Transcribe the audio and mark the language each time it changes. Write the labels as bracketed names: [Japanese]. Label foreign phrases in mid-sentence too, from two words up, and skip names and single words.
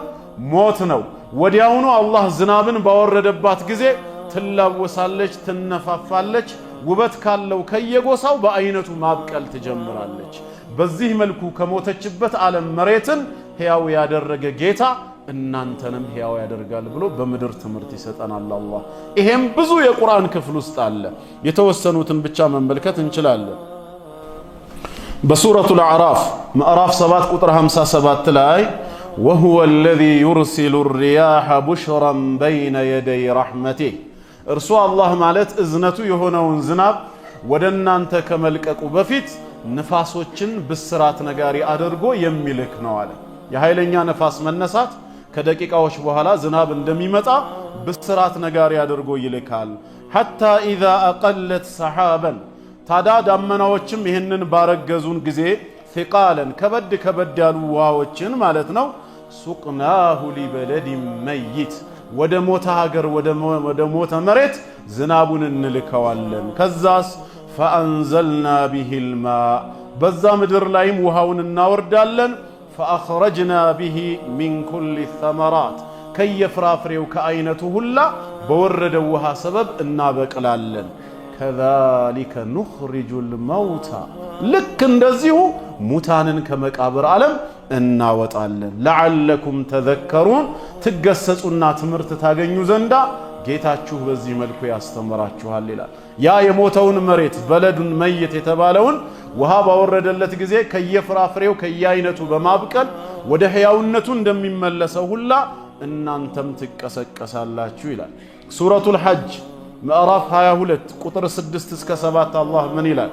[Amharic] ሞት ነው። ወዲያውኑ አላህ ዝናብን ባወረደባት ጊዜ ትላወሳለች፣ ትነፋፋለች፣ ውበት ካለው ከየጎሳው በአይነቱ ማብቀል ትጀምራለች። በዚህ መልኩ ከሞተችበት ዓለም መሬትን ሕያው ያደረገ ጌታ እናንተንም ሕያው ያደርጋል ብሎ በምድር ትምህርት ይሰጠናል አላህ። ይሄም ብዙ የቁርአን ክፍል ውስጥ አለ። የተወሰኑትን ብቻ መመልከት እንችላለን። በሱረቱል አዕራፍ ምዕራፍ 7 ቁጥር 57 ላይ [Arabic] وهو الذي يرسل الرياح بشرا بين يدي رحمته [Amharic] እርሱ አላህ ማለት እዝነቱ የሆነውን ዝናብ ወደ እናንተ ከመልቀቁ በፊት ንፋሶችን ብስራት ነጋሪ አድርጎ የሚልክ ነው አለ። የኃይለኛ ነፋስ መነሳት ከደቂቃዎች በኋላ ዝናብ እንደሚመጣ ብስራት ነጋሪ አድርጎ ይልካል። [Arabic] حتى إذا أقلت سحابا [Amharic] ታዳ ዳመናዎችም ይህንን ባረገዙን ጊዜ ثقالا ከበድ ያሉ ውሃዎችን ማለት ነው [Arabic] سقناه لبلد ميت [Amharic] ወደ ሞተ ሀገር ወደ ሞተ መሬት ዝናቡን እንልከዋለን። ከዛስ [Arabic] فأنزلنا به الماء [Amharic] በዛ ምድር ላይም ውሃውን እናወርዳለን። [Arabic] فأخرجنا به من كل الثمرات [Amharic] ከየፍራፍሬው ከአይነቱ ሁላ በወረደው ውሃ ሰበብ እናበቅላለን። [Arabic] كذلك نخرج الموتى [Amharic] ልክ እንደዚሁ ሙታንን ከመቃብር ዓለም እናወጣለን። [Arabic] لعلكم تذكرون [Amharic] ትገሰጹና ትምህርት ታገኙ ዘንዳ ጌታችሁ በዚህ መልኩ ያስተምራችኋል ይላል። ያ የሞተውን መሬት [Arabic] بلد ميت [Amharic] የተባለውን ውሃ ባወረደለት ጊዜ ከየፍራፍሬው ከየአይነቱ በማብቀል ወደ ሕያውነቱ እንደሚመለሰው ሁላ እናንተም ትቀሰቀሳላችሁ ይላል። ሱረቱል ሐጅ ምዕራፍ 22 ቁጥር 6 እስከ 7 አላህ ምን ይላል?